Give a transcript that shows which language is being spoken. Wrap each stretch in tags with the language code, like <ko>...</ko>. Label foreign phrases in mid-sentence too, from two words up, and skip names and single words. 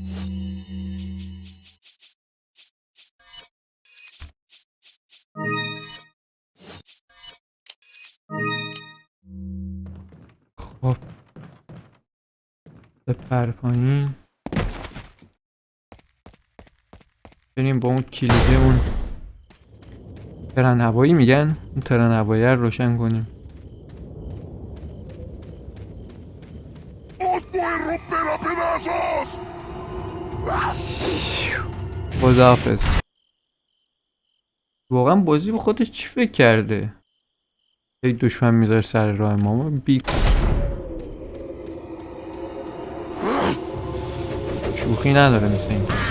<fa>خب بپر پایین. بریم با اون کلیده اون ترن هوایی میگن، اون ترن هوایی رو روشن کنیم.</fa> <es>¡Os voy a romper a pedazos!</es> <fa>خداحافظ. واقعا بازی به خودش چی فکر کرده؟ یک دشمن میذاره سر راه ما شوخی نداره مثل این.</fa>